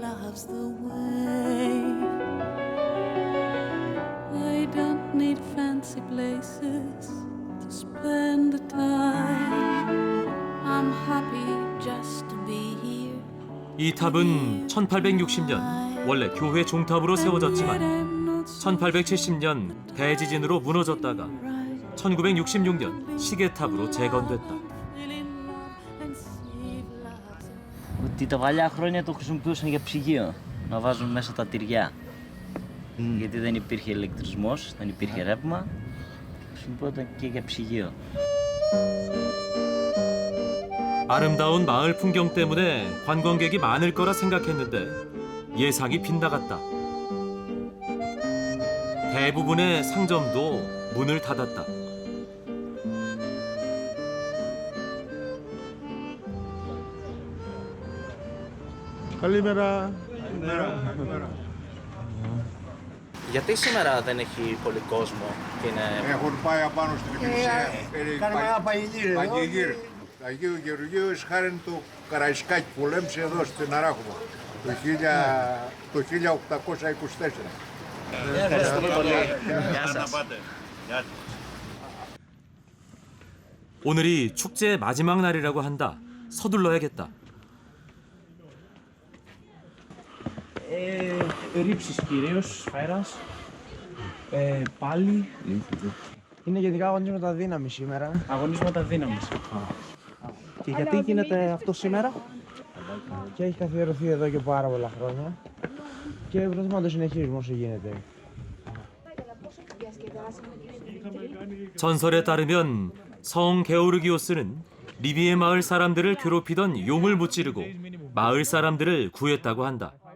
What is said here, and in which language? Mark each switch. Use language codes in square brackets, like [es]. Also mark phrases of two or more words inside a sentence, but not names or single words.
[ko] 이 탑은 1860년 원래 교회 종탑으로 세워졌지만 1870년 대지진으로 무너졌다가 1966년 시계탑으로 재건됐다. [el] Ότι τα παλιά χρόνια το χρησιμοποιούσαν για ψυγείο, να βάζουν μέσα τα τυριά. Γιατί δεν υπήρχε ηλεκτρισμός, δεν υπήρχε ρεύμα, χρησιμοποιόταν και για ψυγείο. [ko] 아름다운 마을 풍경 때문에 관광객이 많을 거라 생각했는데 예상이 빗나갔다. 대부분의 상점도 문을 닫았다. [el] Καλημέρα. Γιατί σήμερα δεν έχει πολύ κόσμο και είναι... Έχουν πάει απάνω στην εκκλησία. Κάνουμε ένα πανηγύρι. Πανηγύρι. του Αγίου Γεωργίου χάρη του Καραϊσκάκη που πολέμησε εδώ στην Αράχοβα το 1824. Ευχαριστούμε πολύ. Γεια σας. [ko] 오늘이 축제의 마지막 날이라고 한다. 서둘러야겠다. [el] Ρήψεις κυρίως, σφαίρας, πάλι. Είναι γενικά αγωνίσματα δύναμη σήμερα. Αγωνίσματα δύναμης. Και γιατί γίνεται αυτό σήμερα? Και έχει καθιερωθεί εδώ και πάρα πολλά χρόνια. Και προσπαθούμε να το συνεχίσουμε όσο γίνεται. [ko] 전설에 따르면 성 게오르기오스는 리비의 마을 사람들을 괴롭히던 용을 무찌르고 마을 사람들을 구했다고 한다.